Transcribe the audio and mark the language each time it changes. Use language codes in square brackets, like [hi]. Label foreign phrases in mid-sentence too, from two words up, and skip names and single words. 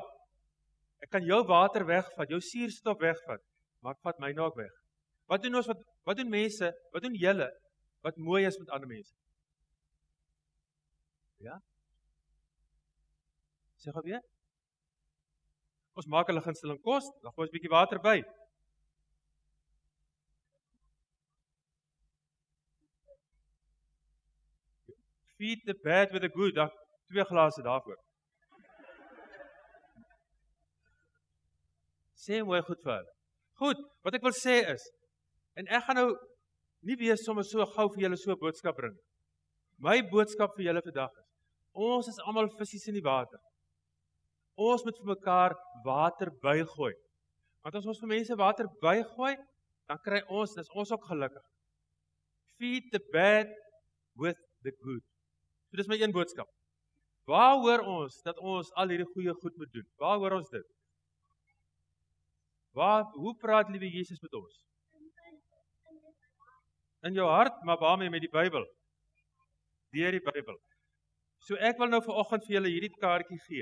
[af] Ek kan jou water wegvat, jou suurstof wegvat, maar ek vat my nou ook weg. Wat doen mense, wat doen julle, wat mooi is met ander mense? Ja? Sê gou weer. Ons maak hulle gunsteling kos, dan gooi ons 'n bietjie water by. [en] Feed the bad with the good, [af] dan 2 glase daarvoor. Sê mooi goed vir hulle. Goed, wat ek wil sê is, en ek gaan nou nie weer sommer so gou vir julle so 'n boodskap bring. My boodskap vir julle vandag is, ons is almal visse in die water. Ons moet vir mekaar water bygooi. Want as ons vir mense water bygooi, dan kry ons, dis ons ook gelukkig. [en] Feed the bad with the good. [af] So dis my een boodskap. Waar hoor ons dat ons al hierdie goeie goed moet doen? Waar hoor ons dit? Hoe praat liewe Jesus met ons? In jou hart, maar waarmee? Met die Bybel. Deur die Bybel. So ek wil nou vanoggend vir julle hierdie kaartjie gee.